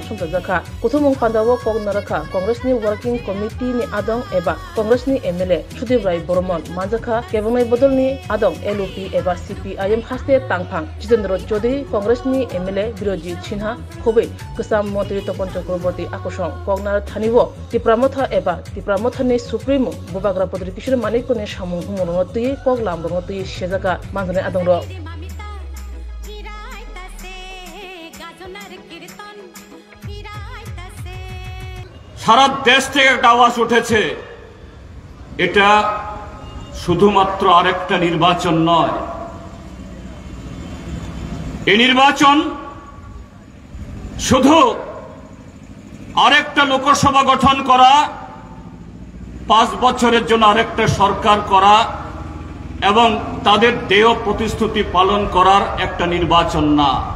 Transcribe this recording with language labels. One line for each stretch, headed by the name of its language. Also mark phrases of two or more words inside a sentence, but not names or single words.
Kok Borok: Songza Zakha Kutumong Pandawo Kog Naraka Congress ni Working Committee ni Adong Eba Congress ni MLA Sudhir Rai Boromon Manjaka Kebongai Bodol ni Adong LOP Eba CPIM Haste Tangphang Jitendra Chaudhary Congress ni MLA Biroji Chinha Khobe Kusam Mantri Topon Chakraborty Akosong Kognar Thaniwo Tipramotha Eba Tipramotha ni Supremo Bobagra Podri Kishore Manik ne Samung Humoroti Kog Lamboroti Shezaka Manjane Adongro
Bangla: সারা দেশ থেকে একটা আওয়াজ উঠেছে এটা শুধুমাত্র আরেকটা নির্বাচন নয় এই নির্বাচন শুধু আরেকটা লোকসভা গঠন করা 5 বছরের জন্য আরেকটা সরকার করা এবং তাদের দেয় প্রতিশ্রুতি পালন করার একটা নির্বাচন না